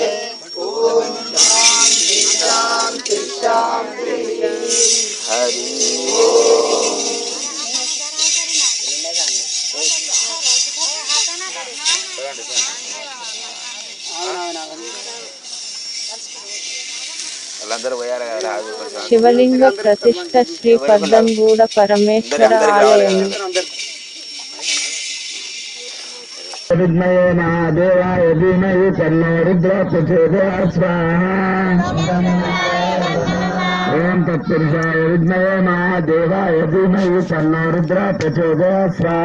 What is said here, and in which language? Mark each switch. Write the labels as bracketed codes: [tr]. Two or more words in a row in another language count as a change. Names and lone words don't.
[sa] ॐ शान्ति शान्ति शान्ति। हरि ओम्। [te] శివలింగ ప్రతిష్ఠ శ్రీ పద్దంగూడ పరమేశ్వర ఆలయము. [sa] विद्महे महादेवाय धीमहि तन्नो रुद्रः प्रचोदयात् ओम तत्पुरुषाय विद्महे महादेवाय धीमहि तन्नो रुद्रः प्रचोदयात्